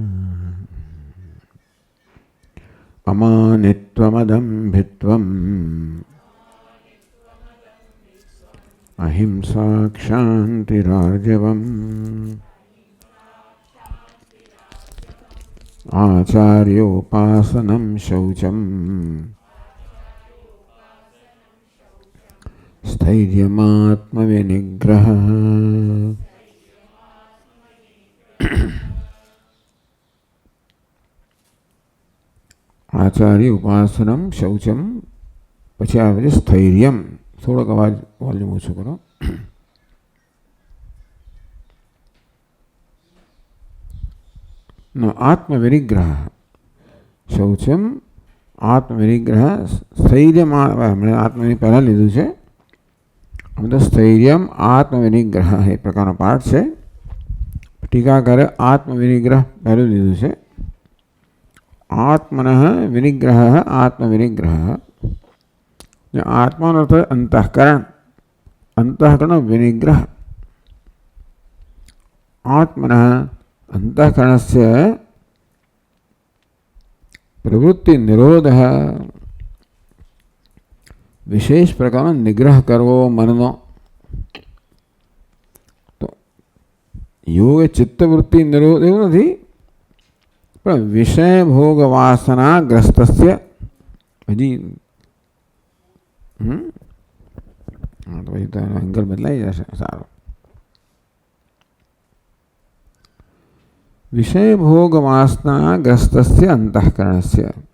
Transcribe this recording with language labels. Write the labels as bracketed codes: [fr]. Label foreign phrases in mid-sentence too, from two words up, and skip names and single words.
[sa] अमानित्वमदम्भित्वम् अहिंसा क्षान्तिरार्जवम् आचार्योपासनं शौचम् स्थैर्यमात्मविनिग्रहः। आचार्य उपासनम शौचम [gu] પછી આવે છે [sa] સ્થૈર્યમ. [gu] થોડોક અવાજ વોલ્યુમ ઓછો કરો. આત્મવિનિગ્રહ શૌચમ આત્મવિનિગ્રહ સ્થૈર્યમાં હમણાં આત્મની પહેલાં લીધું છે. તો સ્થૈર્યમ આત્મવિનિગ્રહ એ પ્રકારનો પાઠ છે. ટીકાકારે આત્મવિનિગ્રહ પહેલું લીધું છે. [sa] आत्मनः विनिग्रह आत्मविनिग्रह. आत्मा अर्थ अंतःकरण, अंतःकरण विनिग्रह. आत्मनः अंतःकरणस्य प्रवृत्ति निरोधः. [gu] વિશેષ પ્રકાર નિગ્રહ કરવો મનનો. तो [sa] योग चित्तवृत्ति निरोध [gu] एवं नहीं પણ [sa] વિષય ભોગ વાસના ગ્રસ્તસ્ય [gu] હજી તો પછી તો એંગલ બદલાઈ જશે. સારું. [sa] વિષય ભોગ વાસના ગ્રસ્તસ્ય અંતઃકરણસ્ય.